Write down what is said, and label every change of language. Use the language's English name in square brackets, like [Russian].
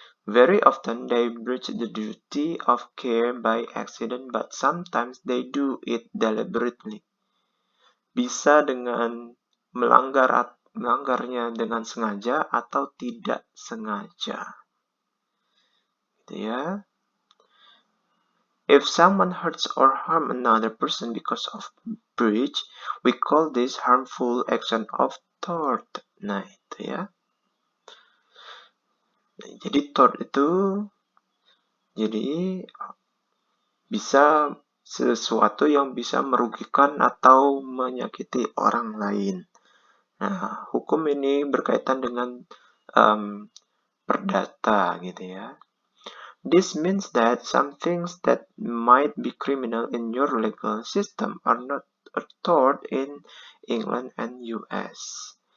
[English] Very often they breach the duty of care by accident, but sometimes they do it deliberately. [Indonesian] Bisa dengan melanggarnya dengan sengaja atau tidak sengaja. Gitu ya. [English] If someone hurts or harm another person because of breach, we call this harmful action of tort. [Indonesian] Nah, itu ya. Nah, jadi tort itu jadi bisa sesuatu yang bisa merugikan atau menyakiti orang lain. Nah, hukum ini berkaitan dengan perdata gitu ya. [English] This means that some things that might be criminal in your legal system are not a tort in England and US.